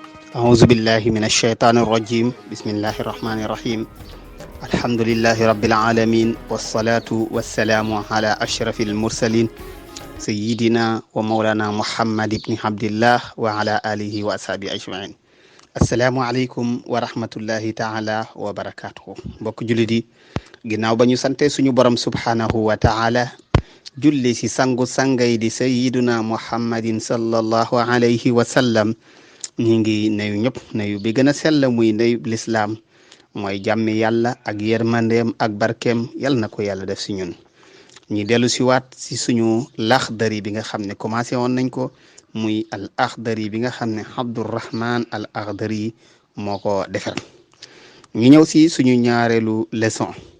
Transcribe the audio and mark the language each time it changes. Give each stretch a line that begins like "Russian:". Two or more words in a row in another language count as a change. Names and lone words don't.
Arabic: أعوذ بالله من الشيطان الرجيم بسم الله الرحمن الرحيم الحمد لله رب العالمين والصلاة والسلام على أشرف المرسلين سيدنا ومولانا محمد بن عبد الله وعلى آله وأصحابه أجمعين السلام عليكم ورحمة الله تعالى وبركاته
Wolof: mbokk jullit yi ginnaaw ba ñu sante suñu borom
Arabic: سبحانه وتعالى
Wolof: julli si sangu sangay di
Arabic: سيدنا محمد صلى الله عليه وسلم
Wolof: ñi ngi nuyu ñëpp nuyu bi gën a sell muy nuyu lislaam mooy jàmmi yàlla ak yërmandeem ak barkeem yal na ko yàlla def si ñun ñi dellu si waat si suñu laxdari bi nga xam ne commencé woon nañ ko muy al axdari bi nga xam ne Abdurrahman al axdari moo ko defar ñu ñëw si suñu ñaareelu leçon